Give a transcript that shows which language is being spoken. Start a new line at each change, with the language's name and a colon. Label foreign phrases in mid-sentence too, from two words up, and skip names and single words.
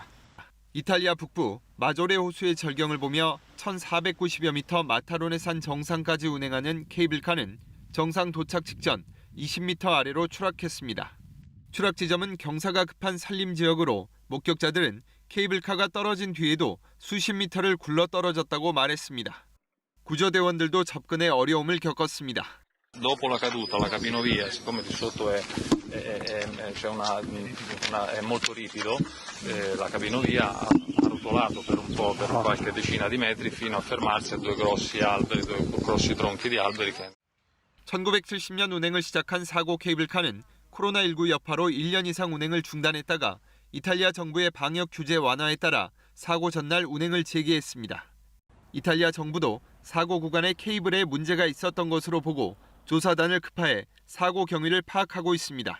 Korean: 이탈리아 북부 마조레 호수의 절경을 보며 1,490여 미터 마타로네산 정상까지 운행하는 케이블카는 정상 도착 직전 20m 아래로 추락했습니다. 추락 지점은 경사가 급한 산림 지역으로 목격자들은 케이블카가 떨어진 뒤에도 수십 미터를 굴러 떨어졌다고 말했습니다. 구조대원들도 접근에 어려움을 겪었습니다.
Italian: Dopo la caduta, la capinovia, siccome di sotto è molto ripido, la capinovia ha rotolato per un po', per qualche decina di metri, fino a fermarsi a due grossi tronchi di alberi.
Korean: 1970년 운행을 시작한 사고 케이블카는 코로나19 여파로 1년 이상 운행을 중단했다가 이탈리아 정부의 방역 규제 완화에 따라 사고 전날 운행을 재개했습니다. 이탈리아 정부도 사고 구간에 케이블에 문제가 있었던 것으로 보고 조사단을 급파해 사고 경위를 파악하고 있습니다.